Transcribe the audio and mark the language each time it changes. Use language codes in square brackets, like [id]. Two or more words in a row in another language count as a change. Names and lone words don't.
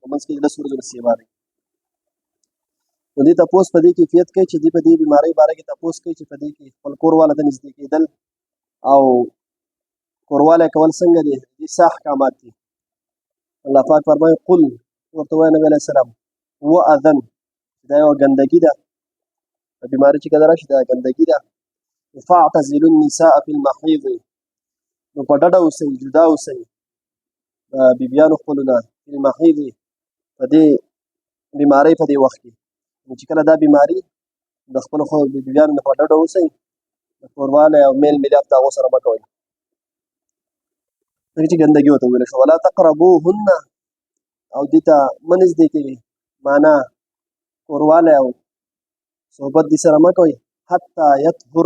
[ps] په منځ کې 10 ورځو نه سیوا دی نو دې تپوس په دې کیفیت کوي چې دې په دې بیمارۍ باره کې تپوس کوي چې په دې کې خپل کورواله ته نږدې کېدل او کوروالی کول څنګه دي دې څه احکامات دي الله پاک فرمایي قل ورته وایه نبي علیه السلام واذن دا یوه ګندګي ده په بیماري چې کله راشي دا ګندګي ده [ar] فاعتزلوا النساء في المحيض [ps] نو په ډډه اوسئ جدا اوسئ د بیبیانو خپلو نه [ar] في المحيض [ps] په دې بیمارۍ په دې وخت کې نو چې کله دا بیماري د خپلو بیبیانو نه په ډډه اوسئ د کوروالی او میل ملاپ د هغو سره مه کوئ ځکه چې ګندګي ورته وویل شو [ar] ولا تقربوهن [ps] او دې ته مه نږدې کېږئ معنا کوروالی او صحبت دې سره مه کوئ [ar] حتی یطهرن